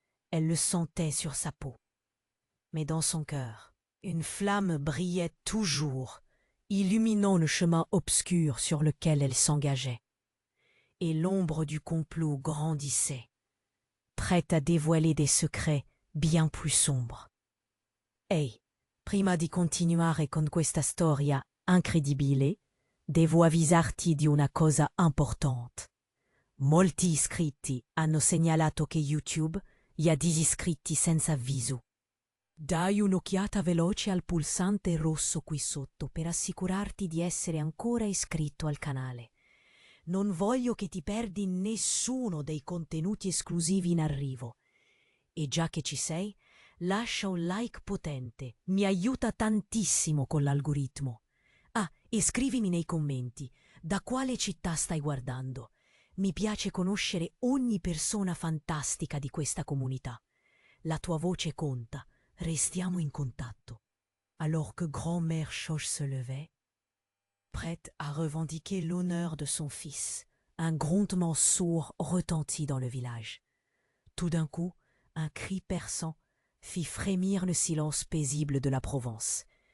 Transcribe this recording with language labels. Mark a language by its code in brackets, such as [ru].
[fr] Elle le sentait sur sa peau. Mais dans son cœur, une flamme brillait toujours, illuminant le chemin obscur sur lequel elle s'engageait. Et l'ombre du complot grandissait, prête à dévoiler des secrets bien plus sombres. [it] Ehi, prima di continuare con questa storia incredibile, devo avvisarti di una cosa importante. Molti iscritti hanno segnalato che YouTube gli ha disiscritti senza avviso. Dai un'occhiata veloce al pulsante rosso qui sotto per assicurarti di essere ancora iscritto al canale. Non voglio che ti perdi nessuno dei contenuti esclusivi in arrivo. E già che ci sei, lascia un like potente, mi aiuta tantissimo con l'algoritmo. Ah, e scrivimi nei commenti da quale città stai guardando. Mi piace conoscere ogni persona fantastica di questa comunità. La tua voce conta, restiamo in contatto. [fr] Alors que grand-mère Choche se levait, prête à revendiquer l'honneur de son fils, un grondement sourd retentit dans le village. Tout d'un coup, un cri perçant fit frémir le silence paisible de la Provence.